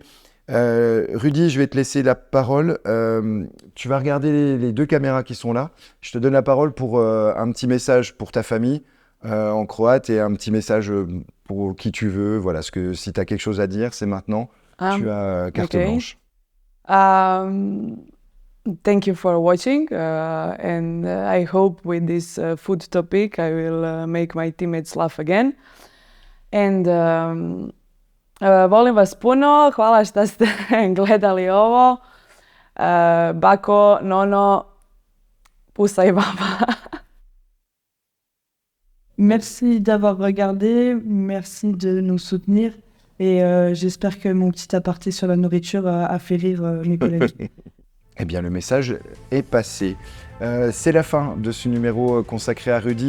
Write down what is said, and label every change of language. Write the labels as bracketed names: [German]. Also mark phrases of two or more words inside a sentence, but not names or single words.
[French] Rudy, je vais te laisser la parole. Tu vas regarder les deux caméras qui sont là. Je te donne la parole pour un petit message pour ta famille en croate et un petit message pour qui tu veux. Voilà, si tu as quelque chose à dire, c'est maintenant. Tu as carte blanche. [English] Thank you for watching and I hope with this food topic I will make my teammates laugh again. [Croatian] And volim vas puno, hvala što ste gledali ovo. Bako, Nono, pusa i baba. [French] Merci d'avoir regardé, merci de nous soutenir et j'espère que mon petit aparté sur la nourriture a fait rire mes collègues. Eh bien, le message est passé. C'est la fin de ce numéro consacré à Rudy.